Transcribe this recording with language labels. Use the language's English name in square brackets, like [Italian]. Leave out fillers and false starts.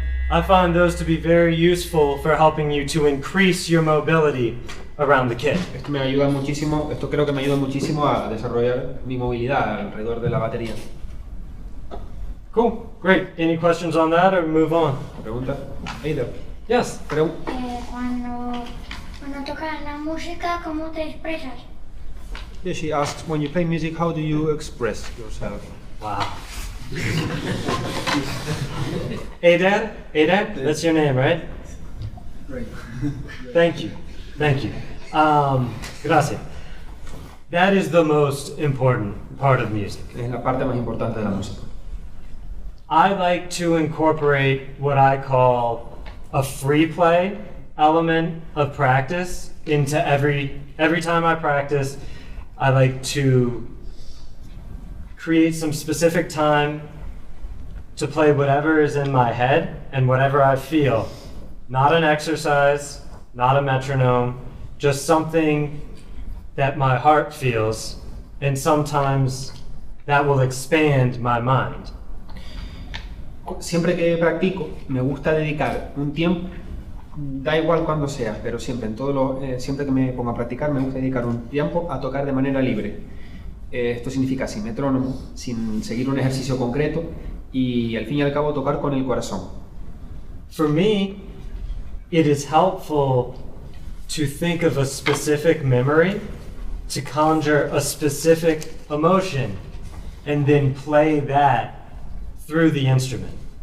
[English] I find those to be very useful for helping you to increase your mobility around the kit. [Spanish] Esto me ayuda muchísimo, esto creo que me ayuda muchísimo a desarrollar mi movilidad alrededor de la batería. [English] Cool, great. Any questions on that or move on? [Spanish] ¿Pregunta? Eider. [English] Yes. [Spanish] Cuando tocas la música, ¿cómo te expresas? [English] Yeah, she asks, when you play music, how do you express yourself? Wow. Eider? Eider? That's your name, right? Right. Thank you. Thank you. [Spanish] Gracias. [English] That is the most important part of music. [Spanish] Es la parte más importante de la música. [English] I like to incorporate what I call a free play element of practice into every time I practice. I like to create some specific time to play whatever is in my head and whatever I feel. Not an exercise, not a metronome, just something that my heart feels, and sometimes that will expand my mind. [Spanish] Siempre que practico, me gusta dedicar un tiempo, da igual cuando sea, pero siempre, siempre que me pongo a practicar, me gusta dedicar un tiempo a tocar de manera libre. Esto significa sin metrónomo, sin seguir un ejercicio concreto y al fin y al cabo tocar con el corazón. [English] For me, it is helpful to think of a specific memory, to conjure a specific emotion, and then play that through the instrument.